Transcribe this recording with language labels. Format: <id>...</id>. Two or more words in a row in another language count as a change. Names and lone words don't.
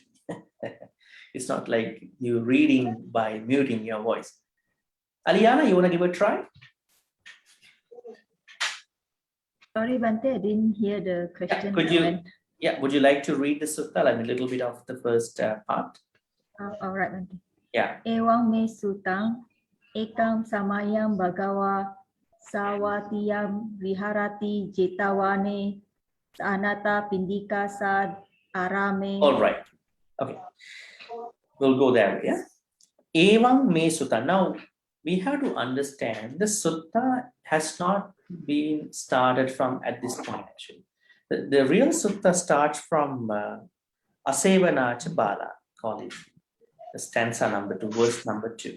<en>It's not like you reading by muting your voice. Aliana, you want to give a try? Sorry, Bhante, I didn't hear the question. Would you like to read the sutta, like a little bit of the first part? All right, Bhante. Yeah.</en> <pi>Ewang me sutang, ekam samayam bhagawa, sawatiyam viharati jetawane, anata pindika sad arame.</pi> <en>All right. Okay. We'll go there, yeah?</en> <pi>Evam me sutta.</pi> <en>Now, we have to understand the sutta has not been started from at this point, actually. The real sutta starts from</en> <pi>Asevanacha Bala,</pi> <en>call it, the stanza number 2, verse number 2.</en>